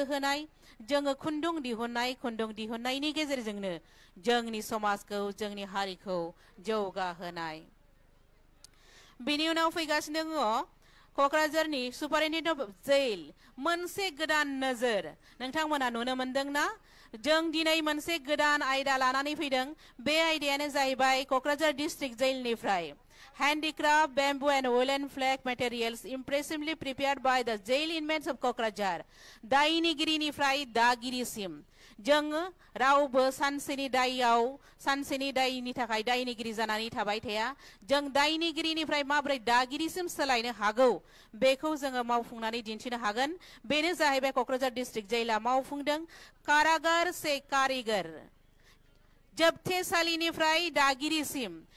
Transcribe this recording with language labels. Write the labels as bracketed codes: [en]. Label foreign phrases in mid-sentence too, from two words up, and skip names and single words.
[brx] होनाय जोङो खुन्दुं दिहुननायनि गेजेरजोंनो जोंनि समाजखौ जोंनि हारिखौ जौगाहोनाय बेनि उनाव फैगासिनो दङ क'क्राझारनि [en] superintendent of jail [brx] मोनसे गोदान नोजोर नोंथांमोना नुनो मोनदोंना जों दिनै मोनसे गोदान आयदा लानानै फैदों बे आयदायानो जाहैबाय क'क्राझार डिस्ट्रिक्ट [en] जेलनिफ्राय handicraft bamboo and woolen flake materials impressively prepared by the jail inmates of [brx] क'क्राझार दायनिगिरिनिफ्राय दागिरिसिम जों रावबो सानसेनि दायनि थाखाय दायनिगिरि जानानै थाबाय थाया जों दायनिगिरिनिफ्राय माबोरै दागिरिसिम सोलायनो हागौ बेखौ जोङो मावफुंनानै दिन्थिनो हागोन बेनो जाहैबाय क'क्राझार डिस्ट्रिक्ट जेलआ मावफुंदों [hi] कारागार से कारिगर [brx] जोबथेसालिनिफ्राय दागिरिसिम